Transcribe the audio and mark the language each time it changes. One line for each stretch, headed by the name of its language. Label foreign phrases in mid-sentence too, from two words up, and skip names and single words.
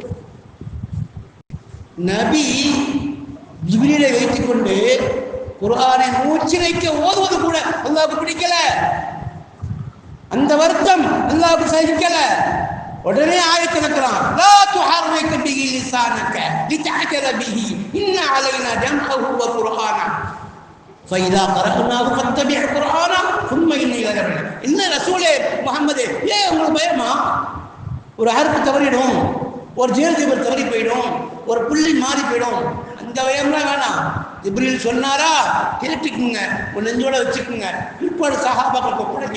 Tamil: நபி ஜிப்ரீலை வைத்துக் கொண்டு குர்ஆனை மூச்சிலைக்க ஓதுவது கூட அல்லாஹ்வுக்கு பிடிக்கல. அந்த வருத்தம் அல்லாஹ்வுக்கு சகிக்கல. உடனே ஆயத்து இறக்குறான்,
Arabic: لا تحرك به لسانك لتعجل به إن علينا جمعه وقرآنه فإذا قرأناه فاتبع قرآنه ثم إن إلى ربنا.
Tamil: என்ன ரசூலே முஹம்மதே, ஏன் உங்களுக்கு பயமா? ஒரு ஹர்ஃப் தவறிடும், ஒரு ஜேர்ஜிபர் தவறி போயிடும், ஒரு புள்ளி மாறி போயிடும். அந்த பயம்லாம் வேணாம். ஜிப்ரீல் சொன்னாரா, கேட்டுக்குங்க, ஒரு நெஞ்சோட வச்சுக்குங்க, இப்போது சஹாபாக்களுக்கு ஒப்படைங்க.